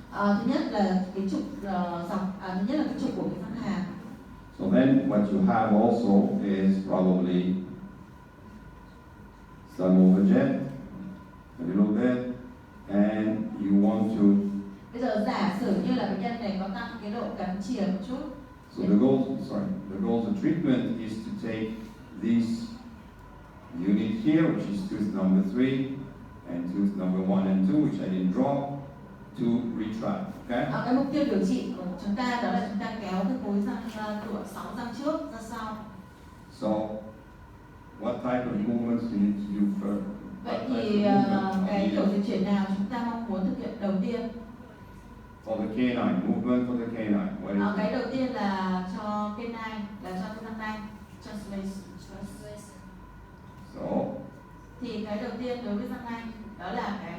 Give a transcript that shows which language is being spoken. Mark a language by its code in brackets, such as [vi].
[vi] Thứ nhất là cái trục dọc, thứ nhất là cái trục của cái răng hàm. [en] So then what you have also is probably some overjet, a little bit, and you want to. [vi] Bây giờ giả sử như là bệnh nhân này có tăng cái độ cắn chìa một chút. [en] So the goal of treatment is to take this unit here, which is tooth number 3, and tooth number 1 and 2, which I didn't draw, to retract. Okay? [vi] Cái mục tiêu điều trị của chúng ta đó là chúng ta kéo cái khối răng của 6 răng trước ra sau. [en] So, what type of movements you need to do first? [vi] Vậy thì cái kiểu di chuyển nào chúng ta mong muốn thực hiện đầu tiên? [en] For the canine, movement for the canine. What is [vi] Cái đầu tiên là cho canine, là cho cái răng nanh. [en] Translation. So, [vi] thì cái đầu tiên đối với răng nanh đó là cái